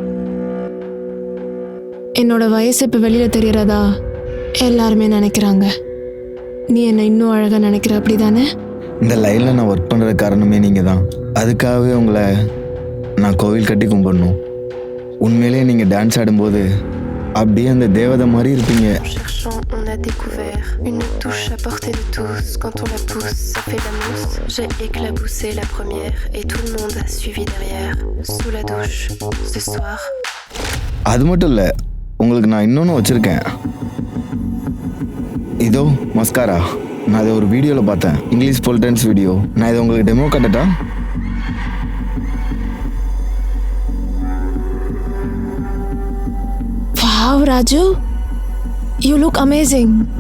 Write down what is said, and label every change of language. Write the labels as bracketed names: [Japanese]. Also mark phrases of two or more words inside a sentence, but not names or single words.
[Tamil] என்னோட வயசு இப்போ வெளியில் தெரியறதா எல்லாருமே நினைக்கிறாங்க. நீ என்னை இன்னும் அழகாக நினைக்கிற, அப்படி தானே? இந்த லைனில் நான் ஒர்க் பண்ணுற காரணமே நீங்கள் தான். அதுக்காகவே உங்களை நான் கோவில் கட்டி கும்பிடணும். உண்மையிலே நீங்கள் டான்ஸ் ஆடும்போது அப்படியே அந்த தேவதை மாதிரி இருப்பீங்க. [French] Cherchant, on a découvert une touche à portée de tous. Quand on la pousse, ça fait la mousse. J'ai éclaboussé la première et tout le monde a suivi derrière. Sous la douche, ce soir. [Tamil] அது மட்டும் இல்லை, உங்களுக்கு நான் இன்னொன்று வச்சுருக்கேன். இதோ மஸ்காரா. நான் இதை ஒரு வீடியோவில் பார்த்தேன், இங்கிலீஷ் போல் [English] dance video. [Tamil] நான் இதை உங்களுக்கு டெமோ காட்டட்டா? [English] Wow Raju, you look amazing.